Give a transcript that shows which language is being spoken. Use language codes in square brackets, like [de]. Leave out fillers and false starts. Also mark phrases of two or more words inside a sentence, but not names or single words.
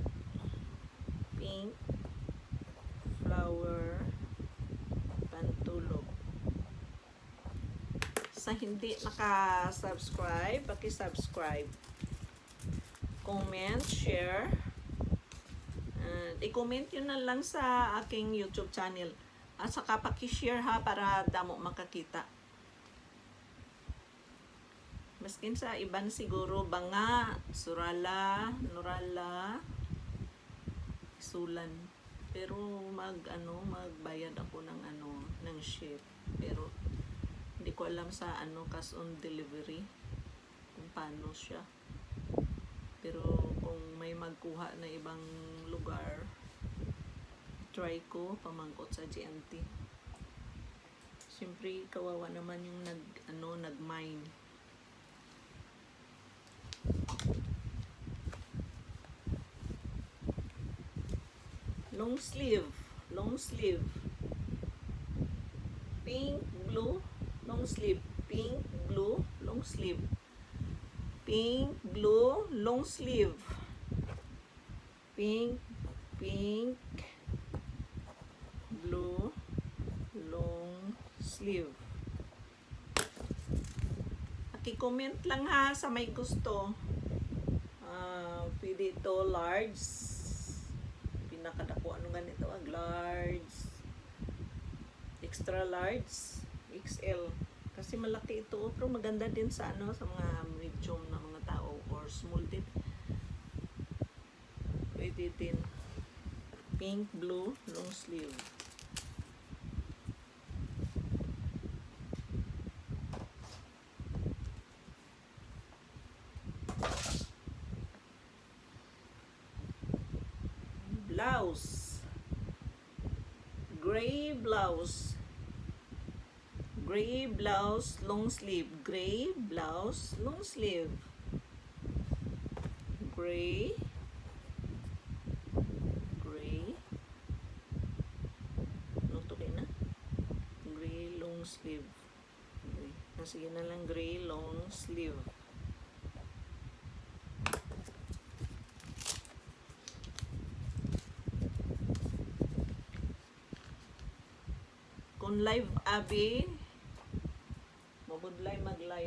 [en] Pink flower [tl] pantulog. Sa hindi naka-subscribe, paki-subscribe. [en] Comment, share. [tl] I-comment yun na lang sa aking YouTube channel. At saka paki-share ha, [hil] para damo makakita. Maskin sa iban siguro, banga, surala, nurala, sulan. [tl] Pero magbayad ako ng ship. Pero hindi ko alam sa cash on delivery kung paano siya. Pero kung may magkuha na ibang lugar, try ko pamangkot sa GNT. Siyempre kawawa naman yung nag-mine. [en] Long sleeve. Pink, blue, long sleeve. Pink, blue, long sleeve. Pink, blue, long sleeve. Pink, blue, long sleeve. [tl] Paki-comment lang ha sa may gusto. Pwede ito large, nakadako ano ganito, large, [en] extra large, [tl] XL. Kasi malaki ito, pero maganda din sa ano, sa mga medium na mga tao or small din. Pwede din. [en] Pink, blue, long sleeve. Blouse. Gray blouse. Gray blouse, long sleeve. Gray blouse, long sleeve. Gray. Gray. [tl] Ano to na? [en] Gray long sleeve. Gray. [tl] Sige na lang, [en] gray long sleeve. [hil] Kung live abi, mabudlay mag-live.